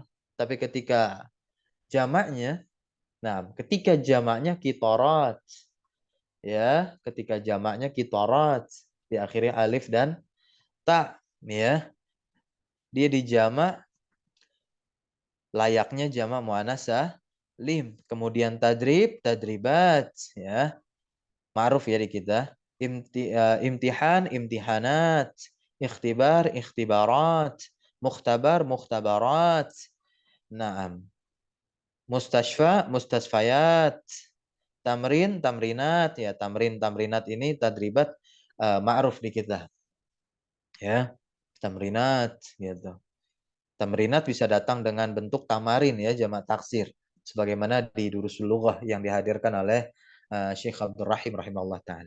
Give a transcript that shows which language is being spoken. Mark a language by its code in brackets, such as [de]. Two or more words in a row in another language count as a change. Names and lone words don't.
[id] Tapi ketika jamaknya, ketika jamaknya kitorat, ya, ketika jamaknya kitorat, diakhiri alif dan ta, ya, dia dijamak layaknya jamak muannas salim. Kemudian [ar] تدريب تدريبات, [id] ya. Ma'ruf ya di kita. [ar] امتحان امتحانات اختبار اختبارات مختبر مختبرات. [id] Naam. [ar] مستشفى مستشفيات. تمرين تمرينات, [id] ya, [ar] تمرين تمرينات [id] ini tadribat ma'ruf di kita. Ya. Tamrinat gitu. Tamrinat bisa datang dengan bentuk tamarin ya, jamak taksir sebagaimana di Durusul Lughah yang dihadirkan oleh Syekh Abdul Rahim [ar] رحمه الله تعالى.